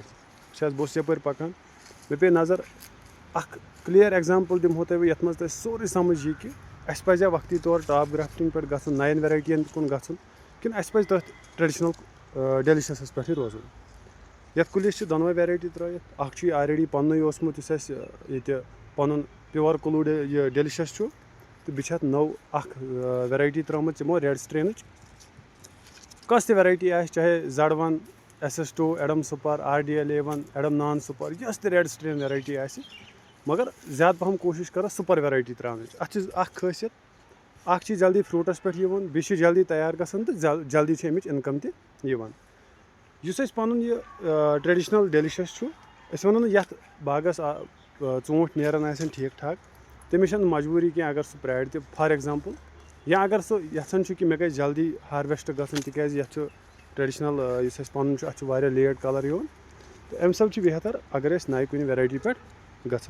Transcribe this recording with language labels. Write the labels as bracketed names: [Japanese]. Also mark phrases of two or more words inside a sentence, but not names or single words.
[Kashmiri] وٕچھ حظ بہٕ اوسُس یَپٲرۍ پَکان مےٚ پیٚیہِ نظر اَکھ [English] clear example [Kashmiri] دِمہو تۄہہِ بہٕ یَتھ منٛز تۄہہِ سورُے سَمٕجھ یی کہِ اَسہِ پَزیا وقتی طور [English] top grafting [Kashmiri] پٮ۪ٹھ گژھُن نَیَن ویرایٹِیَن کُن گژھُن کِنہٕ اَسہِ پَزِ تٔتھۍ [English] traditional deliciouses [Kashmiri] پٮ۪ٹھٕے روزُن. یَتھ کُلِس چھِ دۄنوَے ویرایٹی ترٛٲیِتھ اَکھ چھُ یہِ آلریڈی پَننُے اوسمُت یُس اَسہِ ییٚتہِ پَنُن پیُور کُلوٗ یہِ ڈیلِشَس چھُ تہٕ بیٚیہِ چھِ اَتھ نٔو اَکھ ویرایٹی ترٛٲومٕژ یِمو [English] red strain. [Kashmiri] کۄس تہِ ویرایٹی آسہِ چاہے Z1 SS2 ایڈم سُپر RD11 ایڈم نان سُپر یۄس تہِ [English] red strain variety [Kashmiri] آسہِ مگر زیادٕ پَہَم کوٗشِش کَرو [English] super variety [Kashmiri] ترٛاونٕچ. اَتھ چھِ اَکھ خٲصیت اَکھ چھِ جلدی فرٛوٗٹَس پٮ۪ٹھ یِوان بیٚیہِ چھِ جلدی تیار گژھان تہٕ جلدی چھِ اَمِچ اِنکَم تہِ یِوان. یُس اَسہِ پَنُن یہِ [English] traditional delicious [Kashmiri] چھُ أسۍ وَنو نہٕ یَتھ باغَس ژوٗنٛٹھۍ نیران آسن ٹھیٖک ٹھاک تٔمِس چھَنہٕ مجبوٗری کینٛہہ اگر سُہ پرٛارِ تہِ [English] for example [Kashmiri] یا اگر سُہ یَژھان چھُ کہِ مےٚ گژھِ جلدی ہارویسٹ گژھُن تِکیٛازِ یَتھ چھُ ٹرٛیڈِشنَل یُس اَسہِ پَنُن چھُ اَتھ چھُ واریاہ [English] late colour [Kashmiri] یِوان تہٕ اَمہِ سببہٕ چھُ بہتر اگر أسۍ نَیہِ کُنہِ ویرایٹی پٮ۪ٹھ گژھو.